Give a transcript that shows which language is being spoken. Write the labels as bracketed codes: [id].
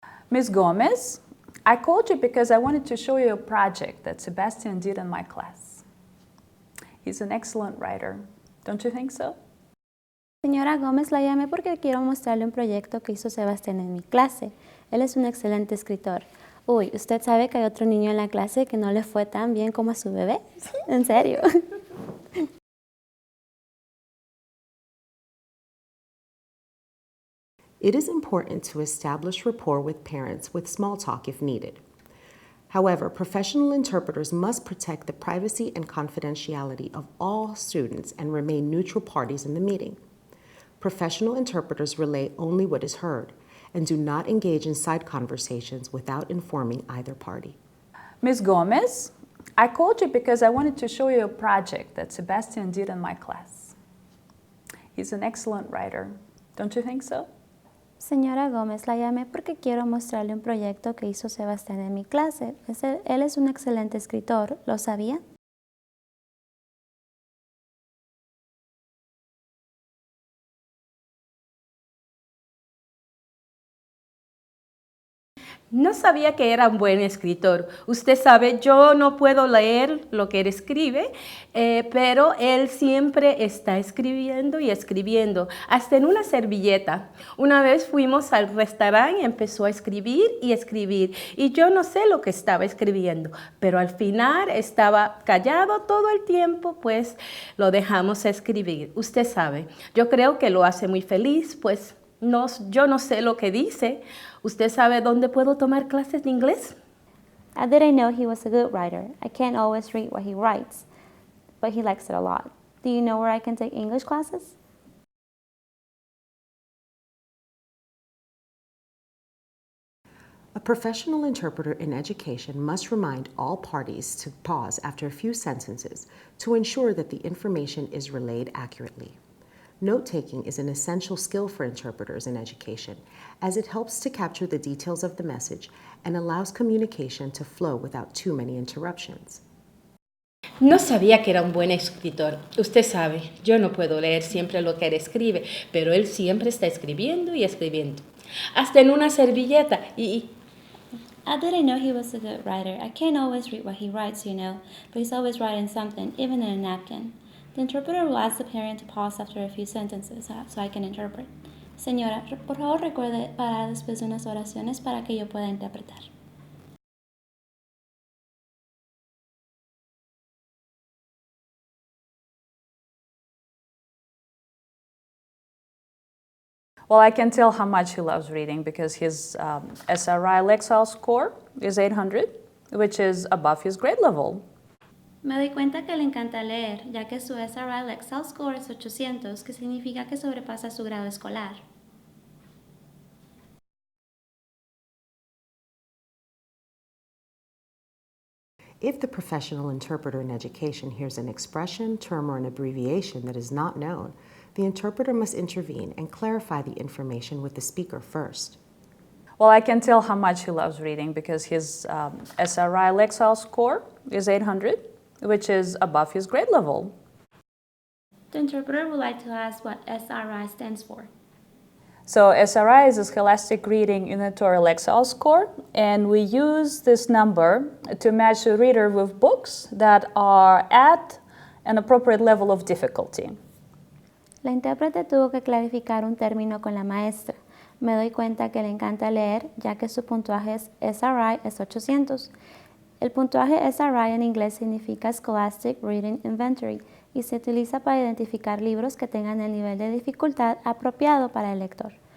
[en] Ms. Gomez, I called you because I wanted to show you a project that Sebastian did in my class. He's an excellent writer. Don't you think so? [es] Señora Gómez, la llamé porque quiero mostrarle un proyecto que hizo Sebastián en mi clase. Él es un excelente escritor. Uy, ¿usted sabe que hay otro niño en la clase que no le fue tan bien como a su bebé? ¿En serio? [en] It is important to establish rapport with parents with small talk if needed. However, professional interpreters must protect the privacy and confidentiality of all students and remain neutral parties in the meeting. Professional interpreters relay only what is heard and do not engage in side conversations without informing either party. Ms. Gomez, I called you because I wanted to show you a project that Sebastian did in my class. He's an excellent writer. Don't you think so? [es] Señora Gómez, la llamé porque quiero mostrarle un proyecto que hizo Sebastián en mi clase. Él es un excelente escritor, ¿lo sabía? No sabía que era un buen escritor. Usted sabe, yo no puedo leer lo que él escribe, pero él siempre está escribiendo y escribiendo, hasta en una servilleta. Una vez fuimos al restaurante y empezó a escribir y escribir, y yo no sé lo que estaba escribiendo, pero al final estaba callado todo el tiempo, pues lo dejamos escribir. Usted sabe, yo creo que lo hace muy feliz, pues yo no sé lo que dice. ¿Usted sabe dónde puedo tomar clases de inglés? [en] I didn't know he was a good writer. I can't always read what he writes, but he likes it a lot. Do you know where I can take English classes? A professional interpreter in education must remind all parties to pause after a few sentences to ensure that the information is relayed accurately. Note-taking is an essential skill for interpreters in education, as it helps to capture the details of the message and allows communication to flow without too many interruptions. [es] No sabía que era un buen escritor. Usted sabe, yo no puedo leer siempre lo que él escribe, pero él siempre está escribiendo y escribiendo. Hasta en una servilleta [en] I didn't know he was a good writer. I can't always read what he writes, but he's always writing something, even in a napkin. The interpreter will ask the parent to pause after a few sentences so I can interpret. [es] Señora, por favor recuerde parar después de unas oraciones para que yo pueda interpretar. [en] Well, I can tell how much he loves reading because his SRI Lexile score is 800, which is above his grade level. [es] Me doy cuenta que le encanta leer, ya que su SRI Lexile score es 800, que significa que sobrepasa su grado escolar. [en] If the professional interpreter in education hears an expression, term, or an abbreviation that is not known, the interpreter must intervene and clarify the information with the speaker first. Well, I can tell how much he loves reading because his SRI Lexile score is 800, which is above his grade level. The interpreter would like to ask what SRI stands for. So SRI is a Scholastic Reading Unitary Lexile score, and we use this number to match a reader with books that are at an appropriate level of difficulty. [es] La intérprete tuvo que clarificar un término con la maestra. Me doy cuenta que le encanta leer, ya que su puntaje SRI es 800. El puntaje SRI en inglés significa Scholastic Reading Inventory y se utiliza para identificar libros que tengan el nivel de dificultad apropiado para el lector.